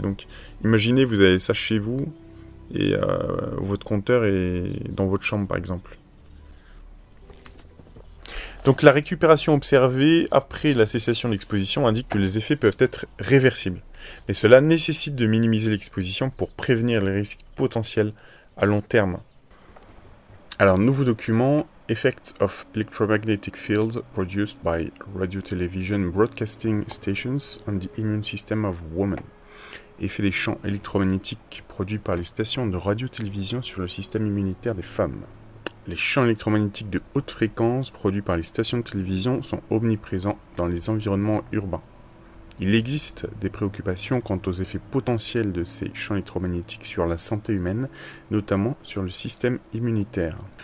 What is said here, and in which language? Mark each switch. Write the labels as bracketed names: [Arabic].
[French] Donc imaginez, vous avez ça chez vous et votre compteur est dans votre chambre par exemple. Donc la récupération observée après la cessation de l'exposition indique que les effets peuvent être réversibles. Mais cela nécessite de minimiser l'exposition pour prévenir les risques potentiels à long terme. Alors, nouveau document, [English] Effects of electromagnetic fields produced by radio-television broadcasting stations on the immune system of women. [French] Effet des champs électromagnétiques produits par les stations de radio-télévision sur le système immunitaire des femmes. Les champs électromagnétiques de haute fréquence produits par les stations de télévision sont omniprésents dans les environnements urbains. Il existe des préoccupations quant aux effets potentiels de ces champs électromagnétiques sur la santé humaine, notamment sur le système immunitaire.